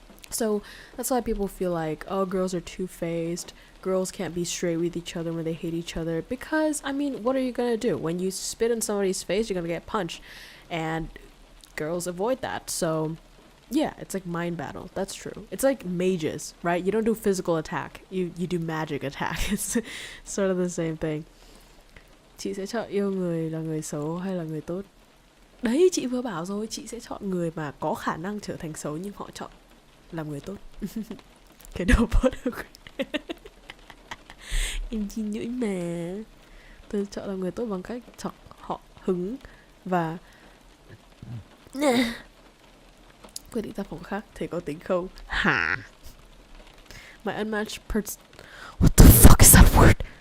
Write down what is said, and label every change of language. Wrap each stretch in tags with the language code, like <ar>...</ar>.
<en>So that's why people feel like, oh, girls are two-faced, girls can't be straight with each other when they hate each other, because I mean, what are you gonna do? When you spit in somebody's face, you're gonna get punched, and girls avoid that. So yeah, it's like mind battle. That's true. It's like mages, right? You don't do physical attack. You do magic attack. It's sort of the same thing.</en> <vi>Chị sẽ chọn yêu người là người xấu hay là người tốt? Đấy, chị vừa bảo rồi, chị sẽ chọn người mà có khả năng trở thành xấu nhưng họ chọn làm người tốt. Cái đầu bớt được. Em chi nhũi mà. Tôi chọn làm người tốt bằng cách chọc họ hứng và quyết định ra phòng khác, thế có tính không? Hả?</vi> <en>My unmatched what the fuck is that word?</en>